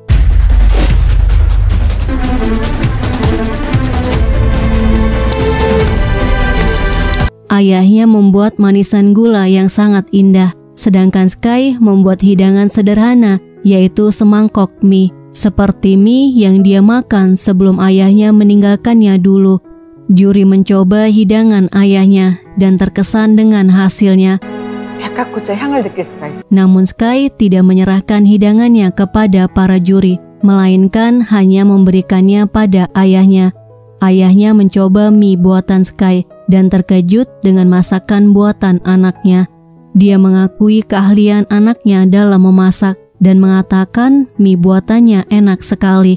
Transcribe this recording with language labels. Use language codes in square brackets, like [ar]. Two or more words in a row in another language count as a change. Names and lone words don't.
[id] Ayahnya membuat manisan gula yang sangat indah, sedangkan Sky membuat hidangan sederhana, yaitu semangkok mie, seperti mie yang dia makan sebelum ayahnya meninggalkannya dulu. Juri mencoba hidangan ayahnya dan terkesan dengan hasilnya. [ko] 백합꽃의 향을 느낄 수가 있어요. [id] Namun Sky tidak menyerahkan hidangannya kepada para juri, melainkan hanya memberikannya pada ayahnya. Ayahnya mencoba mie buatan Sky dan terkejut dengan masakan buatan anaknya. Dia mengakui keahlian anaknya dalam memasak dan mengatakan mie buatannya enak sekali.